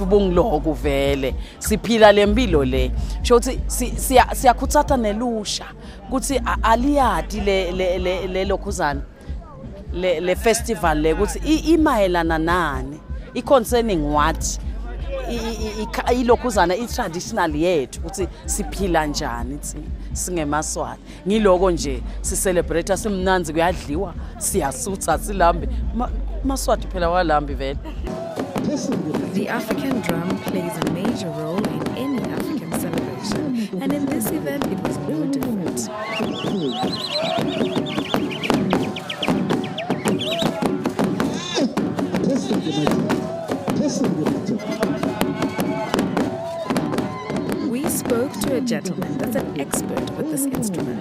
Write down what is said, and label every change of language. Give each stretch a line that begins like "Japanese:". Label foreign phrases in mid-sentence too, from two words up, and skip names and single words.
Swati: bungiloko vele siphila lempilo le sho ukuthi siyakhuthatha nelusha ukuthi aliyadi le lokhuzana le festival le ukuthi imayelana nani
English: concerning what
Swati: ilokhuzana traditional yethu ukuthi siphila njani singemaswati ngiloko nje si celebrate simnanzi kuyadliwa siyasutha silambe maswati phela walambi vele.
English: The African drum plays a major role in any African celebration, and in this event it was no different. We spoke to a gentleman that's an expert with this instrument.